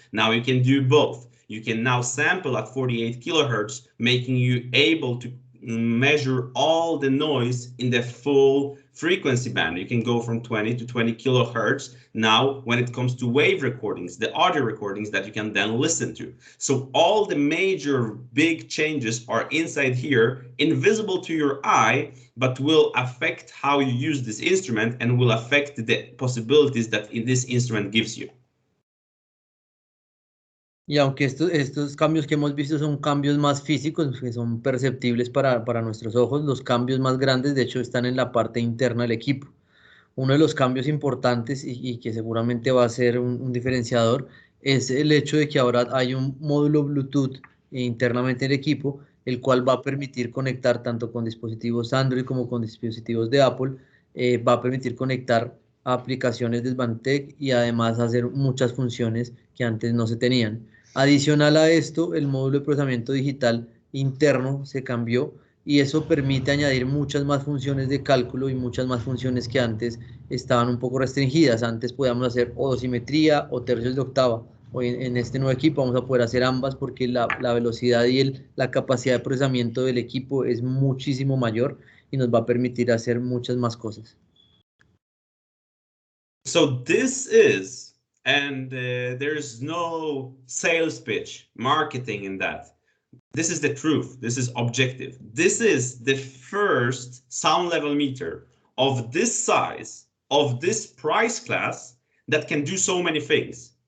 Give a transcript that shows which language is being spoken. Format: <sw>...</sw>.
<en>Now you can do both. You can now sample at 48 kilohertz, making you able to measure all the noise in the full frequency band. You can go from 20 to 20 kilohertz now when it comes to wave recordings, the audio recordings that you can then listen to. So all the major big changes are inside here, invisible to your eye, but will affect how you use this instrument and will affect the possibilities that this instrument gives you.</en> <es>Y aunque estos cambios que hemos visto son cambios más físicos, que son perceptibles para nuestros ojos, los cambios más grandes de hecho están en la parte interna del equipo. Uno de los cambios importantes y que seguramente va a ser un diferenciador es el hecho de que ahora hay un módulo Bluetooth internamente en el equipo, el cual va a permitir conectar tanto con dispositivos Android como con dispositivos de Apple, va a permitir conectar a aplicaciones de Svantec y además hacer muchas funciones que antes no se tenían. Adicional a esto, el módulo de procesamiento digital interno se cambió y eso permite añadir muchas más funciones de cálculo y muchas más funciones que antes estaban un poco restringidas. Antes podíamos hacer o dosimetría o tercios de octava. Hoy en este nuevo equipo vamos a poder hacer ambas porque la velocidad y la capacidad de procesamiento del equipo es muchísimo mayor y nos va a permitir hacer muchas más cosas.</es> <en>So this is, and there's no sales pitch, marketing in that. This is the truth. This is objective. This is the first sound level meter of this size, of this price class, that can do so many things.</en>